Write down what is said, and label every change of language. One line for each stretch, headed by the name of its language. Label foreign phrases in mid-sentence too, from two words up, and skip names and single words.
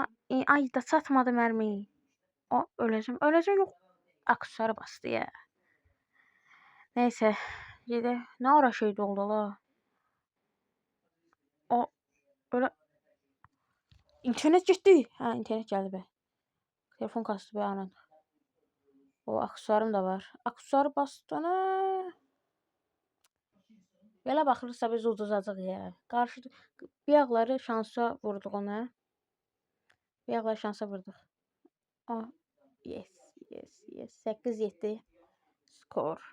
Turkish: Ay da satmadı mermiyi. O öleceğim yok. Aksesuarı bastı ya. Neyse. Yedi. Ne ara şeydi oldu la. O öyle. İnternet gitti. İnternet geldi be. Telefon kastı be anan. O aksesuarım da var. Aksesuarı bastığına.
Azerbaijani: Belə baxırsa biz uduzacaq ya. Qarşı biyaqları şansa vurduq ona. Biyaqları şansa vurduq. Yes. 8-7 skor.